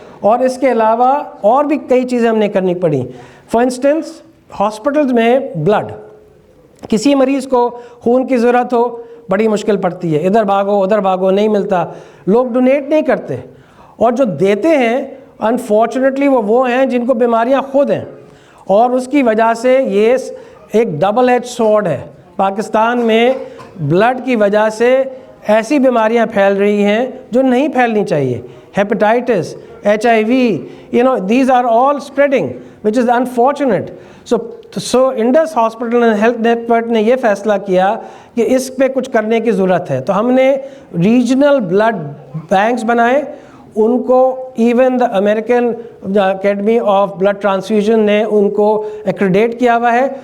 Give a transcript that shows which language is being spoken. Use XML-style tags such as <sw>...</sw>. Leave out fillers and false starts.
<ur>اور اس کے علاوہ اور بھی کئی چیزیں ہم نے کرنی پڑی.</ur> <en>for instance</en> <ur>ہاسپٹلز میں بلڈ، کسی مریض کو خون کی ضرورت ہو بڑی مشکل پڑتی ہے، ادھر بھاگو ادھر بھاگو، نہیں ملتا، لوگ ڈونیٹ نہیں کرتے، اور جو دیتے ہیں انفارچونیٹلی وہ ہیں جن کو بیماریاں خود ہیں. اور اس کی وجہ سے یہ ایک ڈبل ایج سورڈ ہے. پاکستان میں بلڈ کی وجہ سے ایسی بیماریاں پھیل رہی ہیں جو نہیں پھیلنی چاہیے.</ur> <en>Hepatitis, HIV, these are all spreading, which is unfortunate. So</en> <ur>Indus hospital and health net work نے یہ فیصلہ کیا کہ اس پہ کچھ کرنے کی ضرورت ہے. تو ہم نے ریجنل بلڈ بینکس بنائے. ان کو even the American academy of blood transfusion نے ان کو ایکریڈیٹ کیا ہوا ہے.</ur>